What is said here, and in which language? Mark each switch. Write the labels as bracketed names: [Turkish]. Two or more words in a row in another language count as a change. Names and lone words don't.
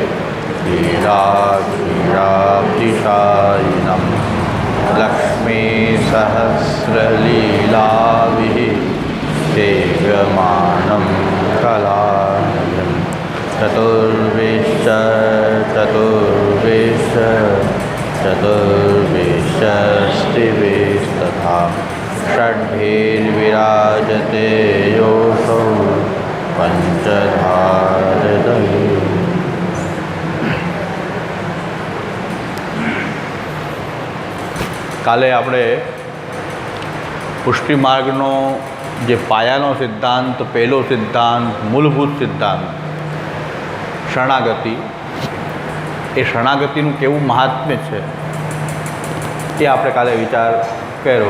[Sanskrit] लीलाक्षीराब्धिशायिनं लक्ष्मीसहस्रलीलाभिः सेव्यमानं कलानिधिं चतुर्विंशतिस्तिभिस्तथा षड्भिर्विराजते योऽसौ पंचधारदहि। [Gujarati] કાલે આપણે પુષ્ટિ માર્ગનો જે પાયાનો સિદ્ધાંત, પહેલો સિદ્ધાંત, મૂળભૂત સિદ્ધાંત શરણાગતિ, એ શરણાગતિનું કેવું મહાત્મ્ય છે તે આપણે કાલે વિચાર કર્યો.